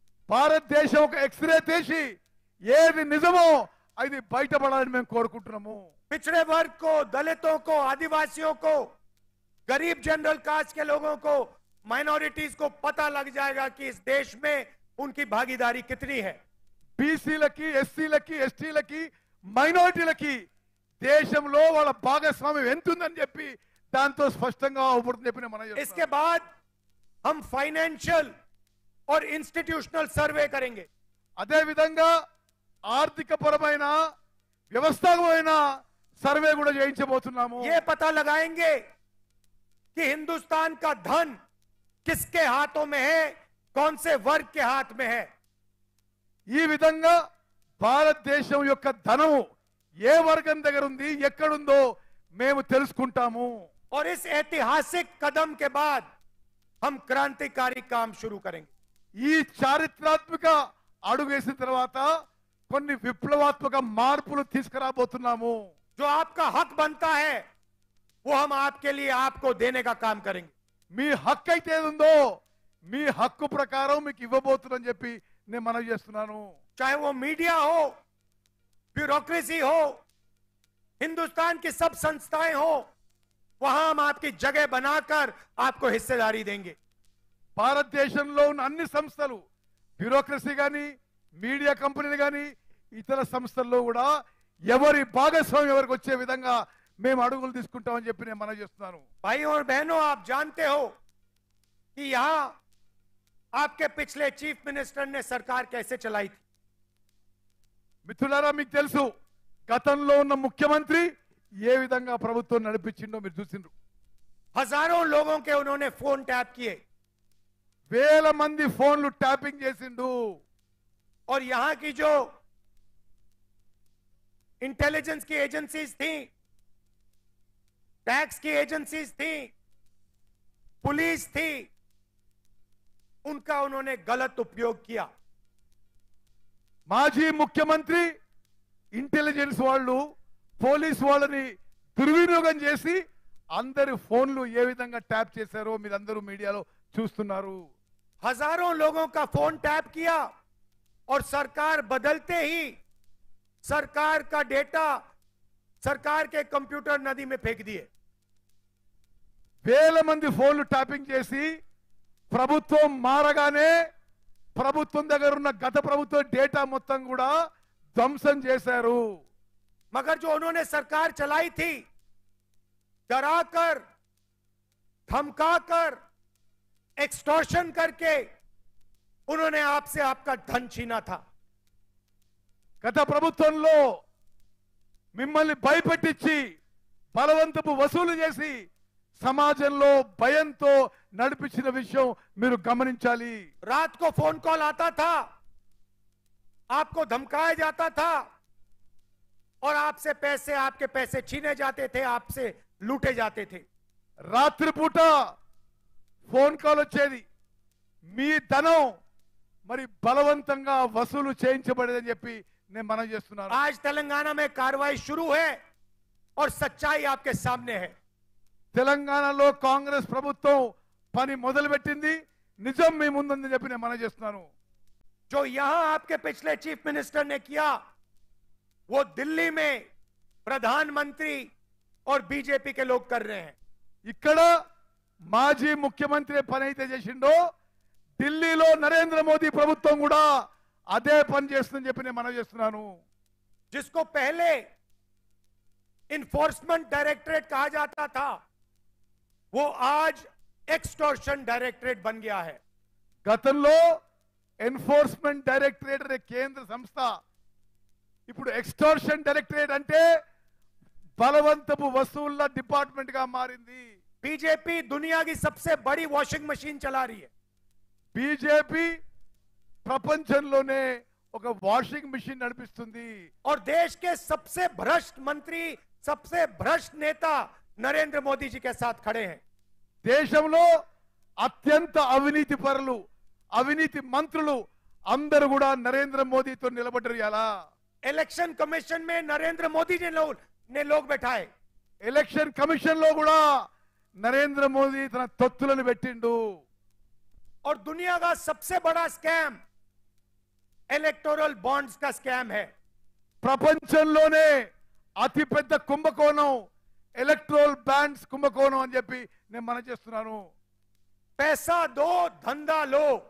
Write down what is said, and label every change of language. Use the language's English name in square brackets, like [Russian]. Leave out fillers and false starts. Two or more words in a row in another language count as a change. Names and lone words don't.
[Telugu] భారతదేశం ఒక ఎక్స్రే తీసి ఏది నిజమో అది బయటపడాలని మేము కోరుకుంటున్నాము. [Hindi] पिछड़े वर्ग को, दलितों को, आदिवासियों को, गरीब [English] general caste [Hindi] के लोगों को, माइनॉरिटीज को पता लग जाएगा कि इस देश में उनकी भागीदारी कितनी है. [Telugu] బీసీలకి, ఎస్సీలకి, ఎస్టీలకి, మైనారిటీలకి దేశంలో వాళ్ళ భాగస్వామ్యం ఎంతుందని చెప్పి దాంతో స్పష్టంగా అవుపడుతుంది చెప్పి మనం చెప్తున్నాం. [Hindi] इसके बाद हम फाइनेंशियल और [English] institutional survey [Hindi] करेंगे. [Telugu] అదే విధంగా ఆర్థిక పరమైన వ్యవస్థాపకమైన సర్వే కూడా చేయించబోతున్నాము. [Hindi] ये पता लगाएंगे कि हिंदुस्तान का धन किसके हाथों में है, कौन से वर्ग के हाथ में है. [Telugu] ఈ విధంగా భారతదేశం యొక్క ధనము ఏ వర్గం దగ్గర ఉంది, ఎక్కడుందో మేము తెలుసుకుంటాము. [Hindi] और इस ऐतिहासिक कदम के बाद हम क्रांतिकारी काम शुरू करेंगे. [Telugu] ఈ చారిత్రాత్మక అడుగు వేసిన తర్వాత కొన్ని విప్లవాత్మక మార్పులు తీసుకురాబోతున్నాము. [Hindi] जो आपका हक बनता है वो हम आपके लिए आपको देने का काम करेंगे. [Telugu] మీ హక్కు అయితే ఏదుందో మీ హక్కు ప్రకారం మీకు ఇవ్వబోతున్నాని చెప్పి నేను మనవి చేస్తున్నాను. [Hindi] चाहे वो मीडिया हो, ब्यूरोक्रेसी हो, हिंदुस्तान की सब संस्थाएं हो, वहां हम आपकी जगह बनाकर आपको हिस्सेदारी देंगे. [Telugu] భారతదేశంలో ఉన్న అన్ని సంస్థలు, బ్యూరోక్రసీ కానీ, మీడియా కంపెనీలు కానీ, ఇతర సంస్థల్లో కూడా ఎవరి భాగస్వామ్యం ఎవరికి వచ్చే విధంగా మేము అడుగులు తీసుకుంటామని చెప్పి నేను మనవి చేస్తున్నాను. [Hindi] भाई और बहनों, आप जानते हो कि यहां आपके पिछले [English] chief minister [Hindi] ने सरकार कैसे चलाई थी. [Telugu] మిత్రులారా, మీకు తెలుసు గతంలో ఉన్న ముఖ్యమంత్రి ఏ విధంగా ప్రభుత్వం నడిపించిండో మీరు చూసిండ్రు. [Hindi] हजारों लोगों के उन्होंने [English] phone tap [Hindi] किए [Telugu] వేల మంది ఫోన్లు ట్యాపింగ్ చేసిండు. [Hindi] और यहां की जो इंटेलिजेंस की एजेंसीज थी, टैक्स की एजेंसीज थी, पुलिस थी, उनका उन्होंने गलत उपयोग किया. [Telugu] మాజీ ముఖ్యమంత్రి ఇంటెలిజెన్స్ వాళ్ళు, పోలీస్ వాళ్ళని దుర్వినియోగం చేసి అందరి ఫోన్లు ఏ విధంగా ట్యాప్ చేశారో మీరందరూ మీడియాలో చూస్తున్నారు. [Hindi] हजारों लोगों का [English] phone tap [Hindi] किया और सरकार बदलते ही सरकार का डेटा सरकार के कंप्यूटर नदी में फेंक दिए. [Telugu] వేల మంది ఫోన్లు ట్యాపింగ్ చేసి ప్రభుత్వం మారగానే ప్రభుత్వం దగ్గర ఉన్న గత ప్రభుత్వ డేటా మొత్తం కూడా ధ్వంసం చేశారు. [Hindi] मगर जो उन्होंने सरकार चलाई थी, डराकर, धमकाकर, एक्सटॉर्शन करके उन्होंने आपसे आपका धन छीना था. [Telugu] గత ప్రభుత్వంలో మిమ్మల్ని భయపెట్టించి బలవంతపు వసూలు చేసి సమాజంలో భయంతో నడిపించిన విషయం మీరు గమనించాలి. [Hindi] रात को [English] phone call [Hindi] आता था, आपको धमकाया जाता था और आपसे पैसे, आपके पैसे छीने जाते थे, आपसे लूटे जाते थे. [Telugu] రాత్రిపూట [English] phone call [Telugu] వచ్చేది, మీ ధనం మరి బలవంతంగా వసూలు చేయించబడేదని చెప్పి నేను మనం చేస్తున్నాను. [Hindi] आज तेलंगाना में कार्रवाई शुरू है और सच्चाई आपके सामने है. [Telugu] తెలంగాణలో కాంగ్రెస్ ప్రభుత్వం పని మొదలుపెట్టింది, నిజం మీ ముందుందని చెప్పి నేను మనం చేస్తున్నాను. [Hindi] जो यहां आपके पिछले [English] chief minister [Hindi] ने किया, वो दिल्ली में प्रधानमंत्री और बीजेपी के लोग कर रहे हैं. [Telugu] ఇక్కడ మాజీ ముఖ్యమంత్రి పని అయితే చేసిండో ఢిల్లీలో నరేంద్ర మోదీ ప్రభుత్వం కూడా అదే పని చేస్తుందని చెప్పి నేను మనం చేస్తున్నాను. [Hindi] जिसको पहले [English] enforcement directorate [Hindi] कहा जाता था, वो आज [English] extortion directorate [Hindi] बन गया है. [Telugu] గతంలో [English] enforcement directorate [Telugu] అనే కేంద్ర సంస్థ ఇప్పుడు [English] extortion directorate [Telugu] అంటే బలవంతపు వసూళ్ల డిపార్ట్మెంట్ గా మారింది. [Hindi] बीजेपी दुनिया की सबसे बड़ी [English] washing machine [Hindi] चला रही है. [Telugu] బీజేపీ ప్రపంచంలోనే ఒక [English] washing machine [Telugu] నడిపిస్తుంది. [Hindi] और देश के सबसे भ्रष्ट मंत्री, सबसे भ्रष्ट नेता नरेंद्र मोदी जी के साथ खड़े हैं. [Telugu] దేశంలో అత్యంత అవినీతి పరులు, అవినీతి మంత్రులు అందరూ కూడా నరేంద్ర మోదీతో నిలబడ్డారు. ఎలా [English] election commission [Hindi] में नरेंद्र मोदी जी ने लोग बैठाए. [English] election commission [Telugu] లో కూడా నరేంద్ర మోదీ తన తొత్తులను పెట్టిండు. [Hindi] और दुनिया का सबसे बड़ा स्कैम [English] electoral bonds [Hindi] का स्कैम है। [Telugu] ప్రపంచంలోనే అతిపెద్ద కుంభకోణం [English] electoral bonds [Telugu] కుంభకోణం అని చెప్పి నేను మనం చేస్తున్నాను. [Hindi] पैसा दो धंधा लो,